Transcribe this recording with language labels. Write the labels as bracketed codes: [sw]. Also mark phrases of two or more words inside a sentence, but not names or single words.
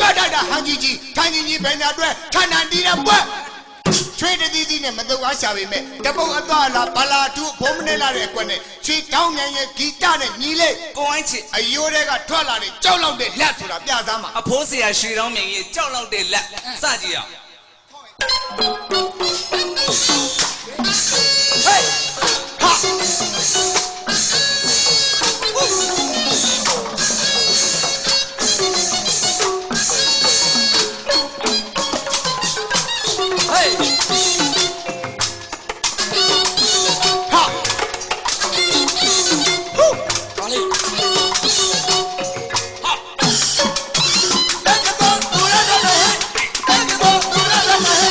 [my] တိုက်တာဟန်ကြီးထိုင်ကြီးဘယ်ညာအတွက်ခဏတီးတဲ့ပွက်ချွေးတည်တည်နဲ့မတော့အားရှာပေမဲ့တပုတ်အသွားလာဘလာတူဘုံမနေလာတဲ့အကွက်နဲ့ချွေးတောင်းမြန်ရဲ့ဂီတနဲ့ညီလေး ကိုဝိုင်းချစ် အယိုးတွေကထွက်လာတဲ့ကြောက်လောက်တဲ့လက်ဆိုတာပြစားမှာ အဖိုးဆရာရွှေတောင်းမြန်ရဲ့ကြောက်လောက်တဲ့လက်စကြည့်အောင် Hey! Ha! Hey! Ha! Woo! Kali! Ha! [en] Take it on, do it,